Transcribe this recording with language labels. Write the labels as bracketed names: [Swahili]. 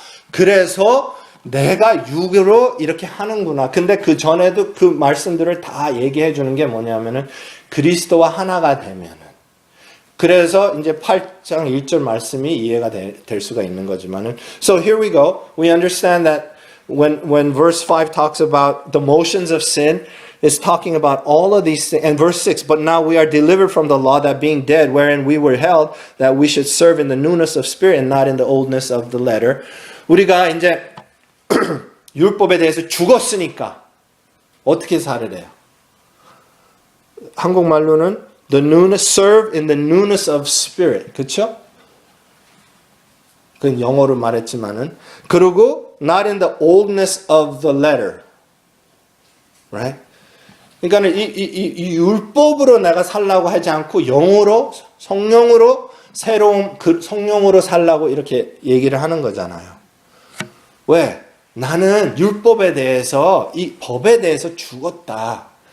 [Korean] 그래서 내가 육으로 이렇게 하는구나. 근데 그 전에도 그 말씀들을 다 얘기해 주는 게 뭐냐면은 그리스도와 하나가 되면은. 그래서 이제 8장 1절 말씀이 이해가 될 수가 있는 거지만은. [English] So here we go. We understand that when verse 5 talks about the motions of sin, it's talking about all of these things. And verse 6, but now we are delivered from the law, that being dead, wherein we were held, that we should serve in the newness of spirit and not in the oldness of the letter. [Korean] 우리가 이제 율법에 대해서 죽었으니까 어떻게 살으래요? 한국말로는 [English] serve in the newness of spirit. [Korean] 그렇죠? 그건 영어로 말했지만은 그리고 [English] not in the oldness of the letter. Right? [Korean] 그러니까 이 율법으로 내가 살라고 하지 않고 영으로, 성령으로, 새로운 성령으로 살라고 이렇게 얘기를 하는 거잖아요. 왜? 나는 율법에 대해서, 이 법에 대해서 죽었다.